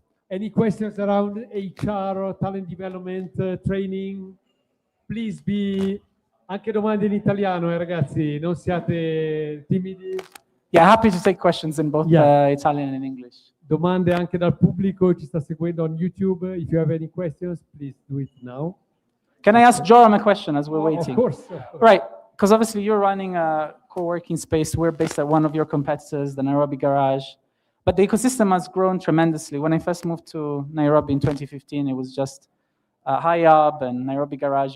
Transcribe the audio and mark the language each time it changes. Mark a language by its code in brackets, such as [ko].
[en] Any questions around HR or talent development, training? Please be [it] anche domande in italiano, ragazzi, non siate timidi. [en] Yeah, happy to take questions in both Italian and English. [it] Domande anche dal pubblico, ci sta seguendo [en] on YouTube. If you have any questions, please do it now. Can I ask Joram a question as we're waiting? Of course. Right, because obviously you're running a co-working space. We're based at one of your competitors, the Nairobi Garage. But the ecosystem has grown tremendously. When I first moved to Nairobi in 2015, it was just High-Up and Nairobi Garage.